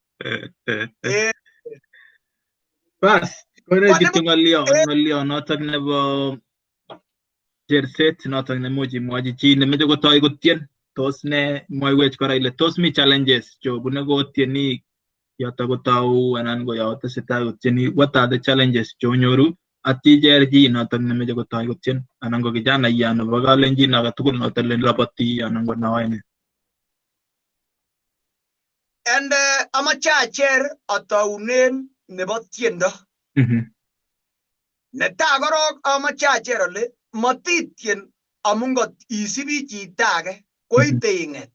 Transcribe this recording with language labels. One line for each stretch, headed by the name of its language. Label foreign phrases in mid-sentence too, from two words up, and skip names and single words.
Kalenjin: Bas, kore kityo ng'olyo notok nebo cherset notok nemuch imwochi chi nemeche kotoi kotien. Tos ne mwaiwech kora ile tos mi challenges chobune kotienik yoto kotau anan ko yoto tesetai kotieni.
English: What are the challenges
Kalenjin: chonyoru aticher chi notok nemeche kotoi kotien anan ko kijanayat nebo kalenjin age tugul notok labati anan ko naoene? And amache acher ataunen nebo tiendo. Netai korok amache acher ole matitien amun kot isibi chito age koite ing'et.